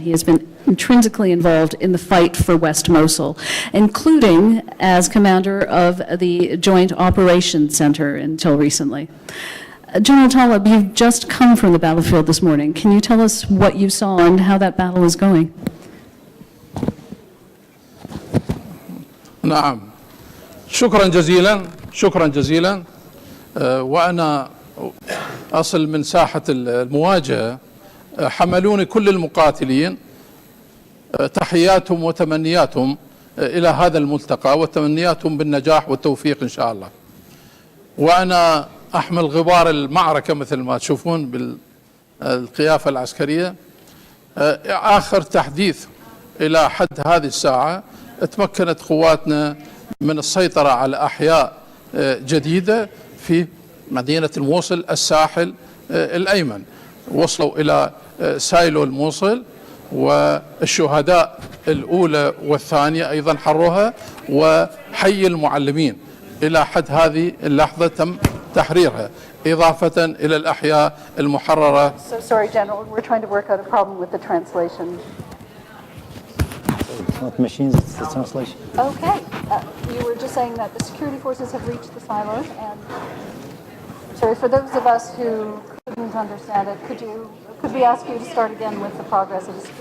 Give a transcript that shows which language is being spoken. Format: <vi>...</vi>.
<en>He has been intrinsically involved in the fight for West Mosul, including as commander of the Joint Operations Center until recently. General Taleb, you've just come from the battlefield this morning. Can you tell us what you saw and how that battle is going?</en> <ar>نعم شكرا جزيلا وأنا أصل من ساحة المواجهة حملوني كل المقاتلين تحياتهم وتمنياتهم إلى هذا الملتقى وتمنياتهم بالنجاح والتوفيق إن شاء الله. وأنا أحمل غبار المعركة مثل ما تشوفون بالقيافة العسكرية. آخر تحديث إلى حد هذه الساعة تمكنت قواتنا من السيطرة على أحياء جديدة في مدينة الموصل الساحل الأيمن. وصلوا إلى سايلو الموصل، والشهداء الأولى والثانية أيضا حروها، وحي المعلمين إلى حد هذه اللحظة تم تحريرها، إضافة إلى الأحياء المحررة.</ar> <en>So sorry, General, we're trying to work out a problem with the translation. It's not machines, it's the translation. Okay. You were just saying that the security forces have reached the silos, and sorry, for those of us who couldn't understand it, could we ask you to start again with the progress of the security?</en>